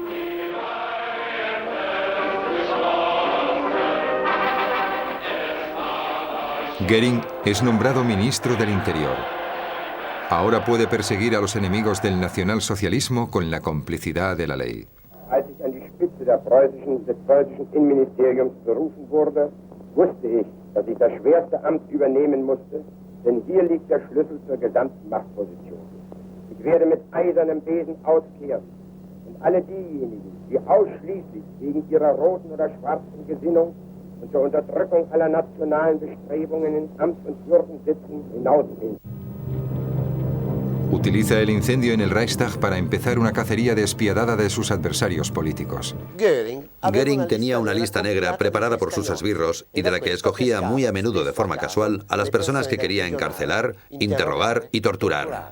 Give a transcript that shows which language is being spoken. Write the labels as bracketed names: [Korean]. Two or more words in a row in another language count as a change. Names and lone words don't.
[Spanish] Göring es nombrado ministro del Interior. Ahora puede perseguir a los enemigos del nacionalsocialismo con la complicidad de la ley. [German] Als ich an die Spitze des preußischen Innenministeriums berufen wurde, wusste ich, dass ich das schwerste Amt übernehmen musste, denn hier liegt der Schlüssel zur gesamten Machtposition. Ich werde mit eisernem Besen auskehren und alle diejenigen, die ausschließlich wegen ihrer roten oder schwarzen Gesinnung und zur Unterdrückung aller nationalen Bestrebungen in Amt und Würden sitzen, hinausgehen. [Spanish] Utiliza el incendio en el Reichstag para empezar una cacería despiadada de sus adversarios políticos. Göring tenía una lista negra preparada por sus esbirros y de la que escogía muy a menudo de forma casual a las personas que quería encarcelar, interrogar y torturar.